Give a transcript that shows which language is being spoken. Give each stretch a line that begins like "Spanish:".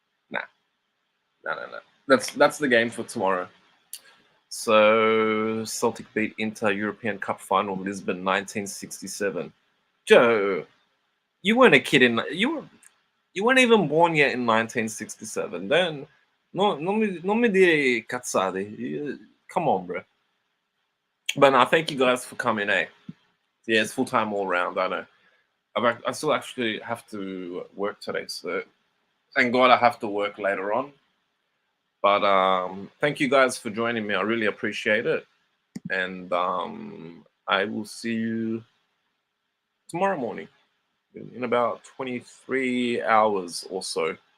English: Nah, no. That's the game for tomorrow. So Celtic beat Inter European Cup final Lisbon 1967. Joe, you weren't a kid in You weren't even born yet in 1967.
Italian: Then, no, non mi dire cazzate.
English: Come on, bro. But no, thank you guys for coming. Yeah, it's full time all round. I know. I still actually have to work today, so thank God I have to work later on. But thank you guys for joining me. I really appreciate it, and I will see you tomorrow morning in about 23 hours or so.